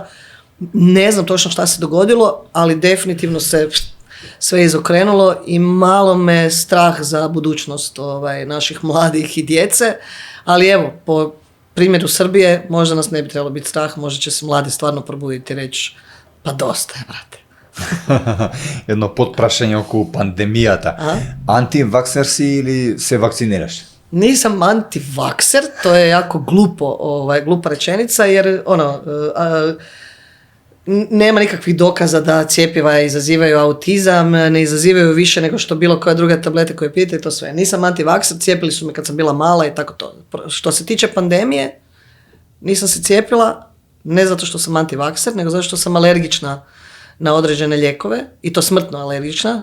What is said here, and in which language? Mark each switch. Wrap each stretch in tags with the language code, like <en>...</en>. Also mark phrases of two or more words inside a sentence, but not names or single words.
<hr>Ne znam točno šta se dogodilo, ali definitivno se sve izokrenulo i malo me strah za budućnost naših mladih i djece, ali po primjeru Srbije možda nas ne bi trebalo biti strah, možda će se mladi stvarno probuditi i reći pa dosta je, brate.</hr> <mk>Едно подпрашање околу пандемијата. Антиваксер си или се вакцинираш?</mk> <hr>Nisam antivakser, to je jako glupa rečenica, jer nema nikakvih dokaza da cjepiva izazivaju autizam, ne izazivaju više nego što bilo koja druga tableta koje pijete i to sve. Nisam antivakser, cijepili su me kad sam bila mala i tako to. Što se tiče pandemije, nisam se cijepila, ne zato što sam antivakser, nego zato što sam alergična na određene lijekove, i to smrtno alergična,</hr>